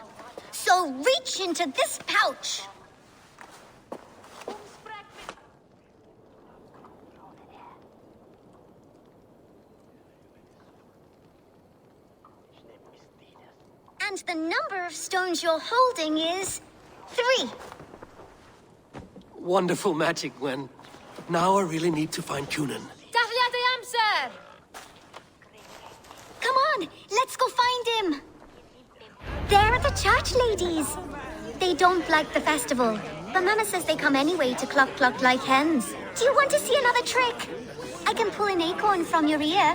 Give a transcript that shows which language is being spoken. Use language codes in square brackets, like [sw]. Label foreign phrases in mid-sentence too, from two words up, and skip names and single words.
[en] So reach into this pouch. And the number of stones you're holding is 3. Wonderful magic, Gwen. Now I really need to find Cunan. [cy] Dafliad ei amser! [en] Come on, let's go find him. They're the church ladies. They don't like the festival, but Mama says they come anyway to cluck cluck like hens. Do you want to see another trick? I can pull an acorn from your ear.